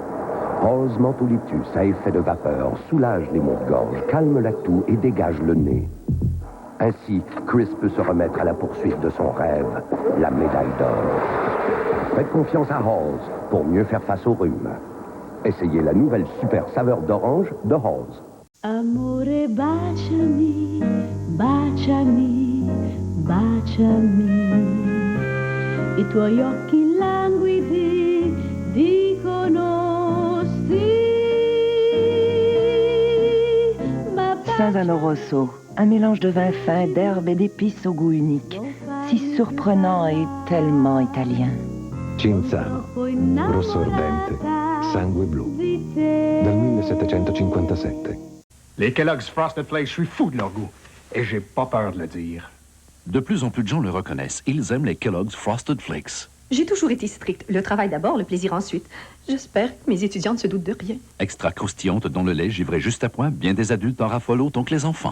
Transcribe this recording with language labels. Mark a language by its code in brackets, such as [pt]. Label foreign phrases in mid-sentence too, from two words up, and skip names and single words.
[fr] Halls Mentolitus à effet de vapeur soulage les maux de gorge, calme la toux et dégage le nez. Ainsi, Chris peut se remettre à la poursuite de son rêve, la médaille d'or. Faites confiance à Halls pour mieux faire face au rhume. Essayez la nouvelle super saveur d'orange de Halls. [it] Amore, baciami, baciami, baciami. I tuoi occhi languidi dicono sì. [fr] Saint-Vano Rosso, un mélange de vin fin, d'herbes et d'épices au goût unique. Si surprenant et tellement italien. [it] Cinzano, rosso ardente, sangue blu, dal 1757. [fr] Les Kellogg's Frosted Flakes, je suis fou de leur goût. Et j'ai pas peur de le dire. De plus en plus de gens le reconnaissent. Ils aiment les Kellogg's Frosted Flakes. J'ai toujours été stricte. Le travail d'abord, le plaisir ensuite. J'espère que mes étudiants ne se doutent de rien. Extra croustillante dans le lait, givré juste à point, bien des adultes en raffolent autant que les enfants.